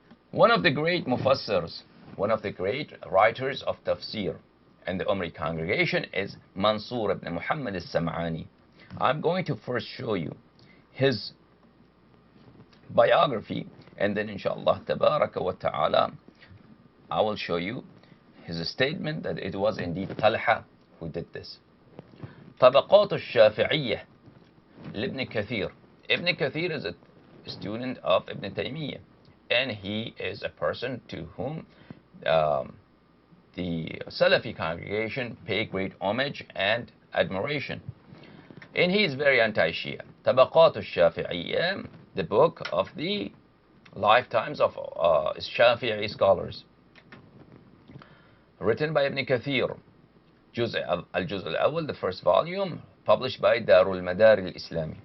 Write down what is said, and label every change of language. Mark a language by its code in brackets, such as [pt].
[en] One of the great mufassirs, one of the great writers of tafsir in the Umri congregation is Mansur ibn Muhammad al-Sam'ani. I'm going to first show you his biography, and then inshallah tabaraka wa ta'ala I will show you his statement that it was indeed Talha who did this. [ar] طبقات الشافعية لابن كثير. [en] Ibn Kathir is a student of Ibn Taymiyyah, and he is a person to whom the Salafi congregation pay great homage and admiration. And he is very anti-Shia. طبقات الشافعية, the book of the lifetimes of Shafi'i scholars, written by Ibn Kathir, Al-Juz' al-Awwal, the first volume, published by Darul Madar al-Islami.